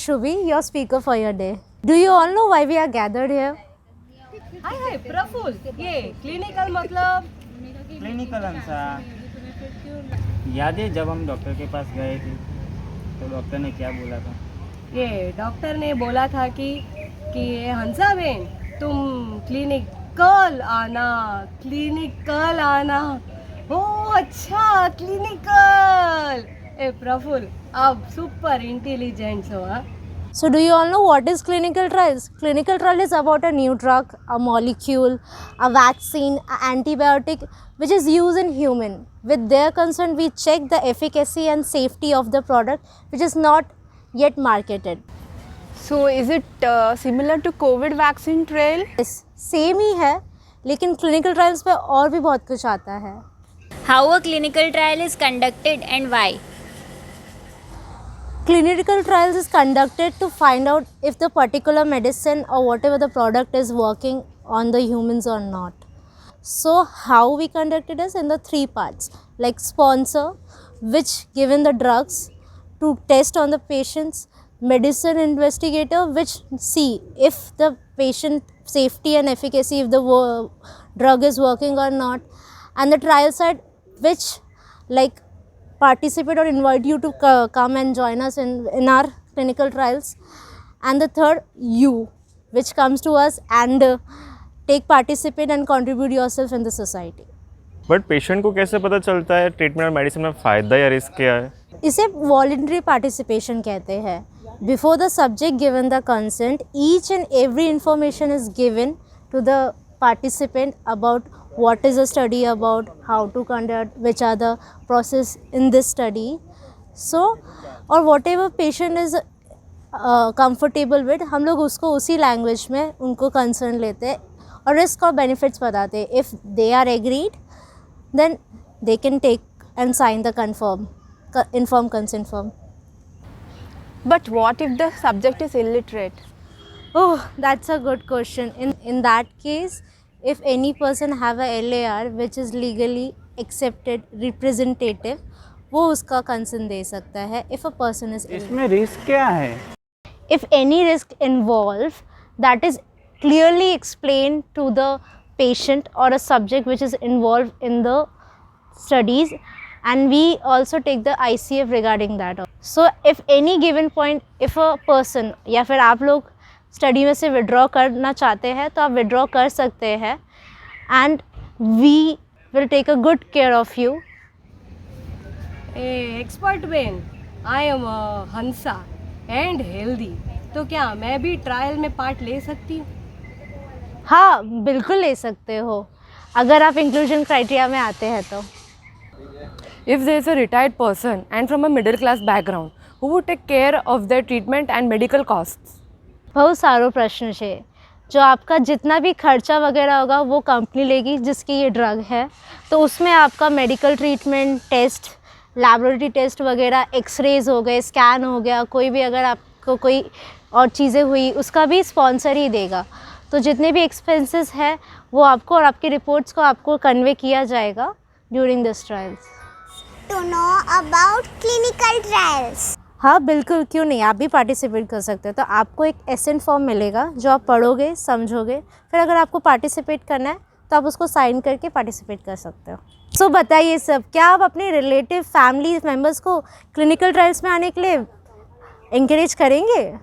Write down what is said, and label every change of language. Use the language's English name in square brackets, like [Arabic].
[English] Shubhi, your speaker for your day. Do you all know why we are gathered here? [Hindi] हाय प्रफुल, ये clinical मतलब clinical हंसा, याद है जब हम डॉक्टर के पास गए थे तो डॉक्टर ने क्या बोला था? ये डॉक्टर ने बोला था कि ये हंसा बहन तुम क्लिनिकल आना। ओह अच्छा, क्लिनिकल। ए प्रफुल, आप सुपर इंटेलिजेंट हो। हाँ, [English] So do you all know what is clinical trials? Clinical trial is about a new drug, a molecule, a vaccine, an antibiotic which is used in human. With their consent, we check the efficacy and safety of the product which is not yet marketed. So is it similar to COVID vaccine trial? [Hindi] Yes, same ही है, लेकिन clinical trials पे और भी बहुत कुछ आता है. [English] How a clinical trial is conducted and why? Clinical trials is conducted to find out if the particular medicine or whatever the product is working on the humans or not. So how we conduct it is in the three parts, like sponsor, which given the drugs to test on the patients, medicine investigator, which see if the patient safety and efficacy, if the drug is working or not, and the trial side, which like participate or invite you to come and join us in our clinical trials, and the third you, which comes to us and take participate and contribute yourself in the society. [Hindi] But patient को कैसे पता चलता है treatment और medicine में फ़ायदा या risk क्या है? इसे वॉलंटरी पार्टिसिपेशन कहते हैं. [English] Before the subject given the consent, each and every information is given to the participant about what is the study about, how to conduct, which are the process in this study. So or whatever patient is comfortable with, [Hindi] हम लोग उसको उसी language में उनको concern लेते हैं और risk और बेनिफिट्स बताते हैं. [English] If they are agreed then they can take and sign the informed consent form. But what if the subject is illiterate? Oh, that's a good question. In that case, if any person have a LAR which is legally accepted representative, [Hindi] वो उसका consent दे सकता है. [English] If a person is [Hindi] इसमें risk क्या है? [English] if any risk involved, that is clearly explained to the patient or a subject which is involved in the studies, and we also take the ICF regarding that. So if any given point, if a person [Hindi] या फिर आप लोग study में से withdraw करना चाहते हैं तो आप विड्रॉ कर सकते हैं, [English] And we will take a good care of you. [Hindi] Expert बहन, [English] I am Hansa and healthy, [Hindi] तो क्या मैं भी ट्रायल में पार्ट ले सकती हूँ? हाँ, बिल्कुल ले सकते हो अगर आप इंक्लूजन क्राइटेरिया में आते हैं तो. [English] If there is a retired person and from a middle class background, who would take care of their treatment and medical costs? [Gujarati] बहुत सारो प्रश्न છે. [Hindi] जो आपका जितना भी खर्चा वगैरह होगा वो कंपनी लेगी जिसकी ये ड्रग है, तो उसमें आपका medical treatment, test, laboratory test वगैरह, एक्सरेज हो गए, स्कैन हो गया, कोई भी अगर आपको कोई और चीज़ें हुई उसका भी स्पॉन्सर ही देगा. तो जितने भी एक्सपेंसेस है वो आपको और आपकी रिपोर्ट्स को आपको कन्वे किया जाएगा [English] During this trials. To know about clinical trials. [Hindi] हाँ बिल्कुल, क्यों नहीं, आप भी पार्टिसिपेट कर सकते हो. तो आपको एक एसेंट फॉर्म मिलेगा जो आप पढ़ोगे, समझोगे, फिर अगर आपको पार्टिसिपेट करना है तो आप उसको साइन करके पार्टिसिपेट कर सकते हो. सो बताइए सब, क्या आप अपने रिलेटिव फैमिली मेम्बर्स को क्लिनिकल ट्रायल्स में आने के लिए इंकरेज करेंगे?